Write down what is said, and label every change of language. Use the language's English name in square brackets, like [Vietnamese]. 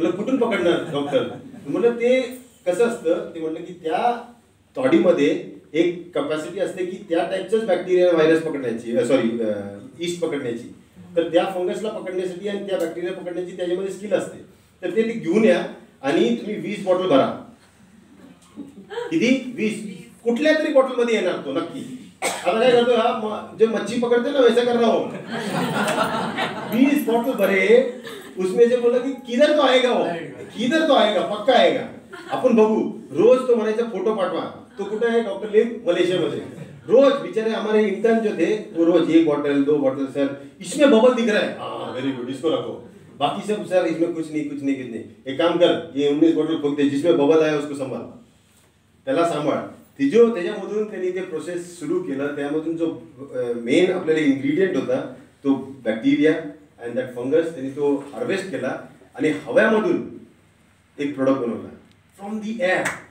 [Marathi] म्हणलं कुठून पकडणार डॉक्टर? म्हणलं ते कसं असतं, ते म्हणलं की त्या तॉडीमध्ये एक कपॅसिटी असते की त्या टाईपचंच बॅक्टेरिया व्हायरस पकडण्याची, सॉरी ईस्ट पकडण्याची. तर त्या फंगसला पकडण्यासाठी आणि त्या बॅक्टेरिया पकडण्याची त्याच्यामध्ये स्किल असते. तर ते घेऊन या आणि तुम्ही 20 बॉटल भरा. किती? 20. कुठल्या तरी बॉटलमध्ये येणार तो नक्की. आता काय करतो, [Hindi] हा जो मच्छी पकड़ते ना वैसा कर रहा हूँ. 20 बॉटल भरे, उसमें से बोला कि किधर तो आएगा वो, किधर तो आएगा, पक्का आएगा. [Marathi] आपण बघू. रोज तो म्हणायचा फोटो पाठवा. तो कुठे आहे डॉक्टर लिम? मलेशियामध्ये. [Hindi] रोज बेचारे हमारे इंटर्न जो थे वो रोज 1 बॉटल 2 बॉटल, सर इसमें बबल दिख रहा है, हाँ वेरी गुड, इसको रखो. बाकी सब सर इसमें कुछ नहीं. एक काम कर, ये 19 बॉटल फूक दे, जिसमें बबल आया उसको संभाल, [Marathi] त्याला सांभाळ. त्याच्यामधून त्यांनी ते प्रोसेस सुरू केलं. त्यामधून जो मेन आपल्याला इन्ग्रेडियंट होता तो [English] bacteria and that fungus, [Marathi] त्यांनी तो हार्वेस्ट केला आणि हव्यामधून एक प्रोडक्ट बनवला [English] From the air.